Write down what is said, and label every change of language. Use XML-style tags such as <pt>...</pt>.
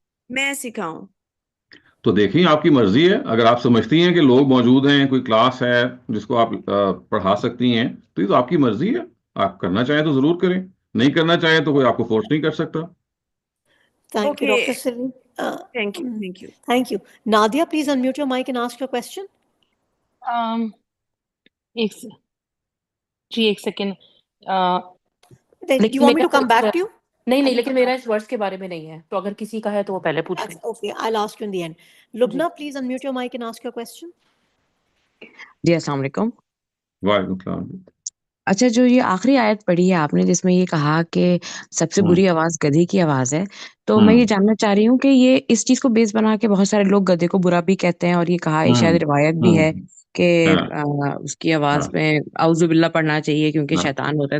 <ur>میں سکھاؤں. تو دیکھیں، آپ کی مرضی ہے. اگر آپ سمجھتی ہیں کہ لوگ موجود ہیں، کوئی کلاس ہے جس کو آپ پڑھا سکتی ہیں، تو یہ تو آپ کی مرضی ہے. آپ کرنا چاہیں تو ضرور کریں، نہیں کرنا چاہیں تو کوئی آپ کو فورس نہیں کر سکتا.</ur> <en>Thank you, Dr. Saleem. Thank you. Thank you. Nadia, please unmute your mic and ask your question.</en> <ur>ایک second.</ur> <en>Do you want me to come back to you?</en> <ur>نہیں، لیکن میرا اس ورڈز کے بارے میں نہیں ہے، تو اگر کسی کا ہے تو وہ پہلے پوچھیں.</ur> <en>Okay, I'll ask you in the end. Lubna, please unmute your mic and ask your question.</en> <ur>جی السلام علیکم. وعلیکم السلام. اچھا، جو یہ آخری آیت پڑھی ہے آپ نے جس میں یہ کہا کہ سب سے بری آواز گدھے کی آواز ہے، تو میں یہ جاننا چاہ رہی ہوں کہ یہ اس چیز کو بیس بنا کے بہت سارے لوگ گدھے کو برا بھی کہتے ہیں، اور یہ کہا شاید روایت بھی ہے کہ اس کی آواز میں اعوذ باللہ پڑھنا چاہیے کیونکہ شیطان ہوتا ہے.</ur>